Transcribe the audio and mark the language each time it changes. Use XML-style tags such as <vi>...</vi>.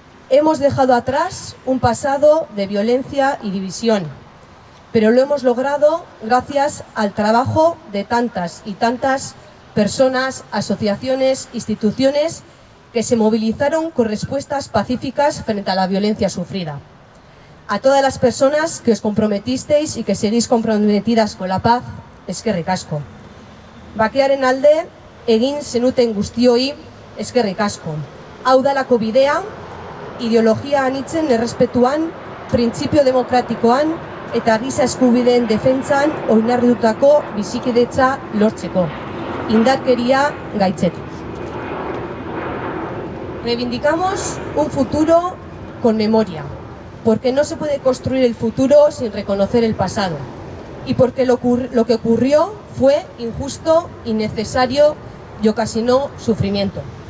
<es>Hemos dejado atrás un pasado de violencia y división, pero lo hemos logrado gracias al trabajo de tantas y tantas personas, asociaciones, instituciones que se movilizaron con respuestas pacíficas frente a la violencia sufrida. A todas las personas que os comprometisteis y que seguís comprometidas con la paz,</es> <eu>eskerrik asko. Bakearen alde, egin zenuten guztioi, eskerrik asko. Hau dalako bidea, ideologia anitzen errespetuan, printzipio demokratikoan eta giza eskubideen defentsan oinarritutako bizikidetza lortzeko. Indarkeria gaitzetu.</eu> <es>Reivindicamos un futuro con memoria, porque no se puede construir el futuro sin reconocer el pasado, y porque lo que ocurrió fue injusto, innecesario y ocasionó sufrimiento.</es>